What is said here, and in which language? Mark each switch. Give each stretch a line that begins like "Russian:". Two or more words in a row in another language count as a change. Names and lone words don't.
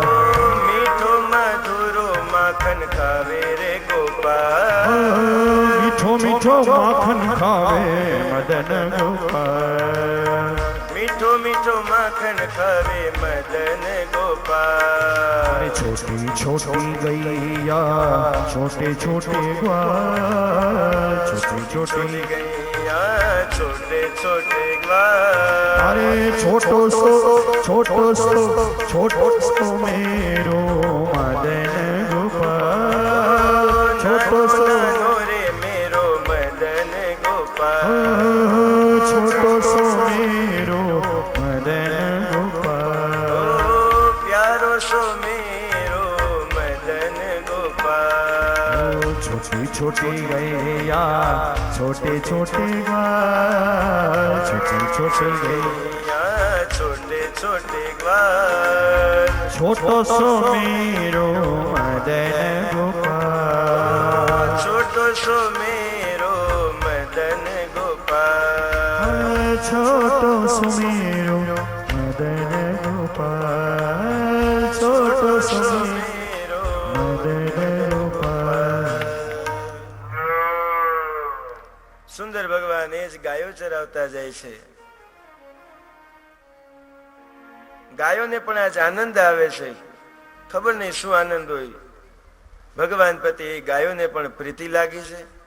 Braj: मीठो मधुरो माखन खावे रे गोपाल. मीठो मीठो माखन खावे मदन गोपाल. मीठो मीठो माखन खावे मदन गोपाल. छोटी छोटी गैया छोटे छोटे ग्वाल. छोटी छोटी गैया छोटे छोटे ग्वाल. अरे छोटो सो मेरो मदन गोपाल. छोटो सो रे मेरो मदन गोपाल. छोटो सो मेरो मदन गोपाल. प्यारो सो मेरो मदन गोपाल. छोटी छोटी गैया छोटे छोटे ग्वाल. छोटी छोटी गैया छोटे छोटे ग्वाल. छोटो सो मेरो मदन गोपाल. छोटो सो मेरो मदन गोपाल. छोटो सो मेरो मदन गोपाल. छोटो सो मेरो मदन गोपाल.
Gujarati: સુંદર ભગવાન એ જ ગાયો ચરાવતા જાય છે. ગાયોને પણ આજ આનંદ આવે છે. ખબર નહીં શું આનંદ હોય. ભગવાન પ્રત્યે એ ગાયોને પણ પ્રીતિ લાગી છે.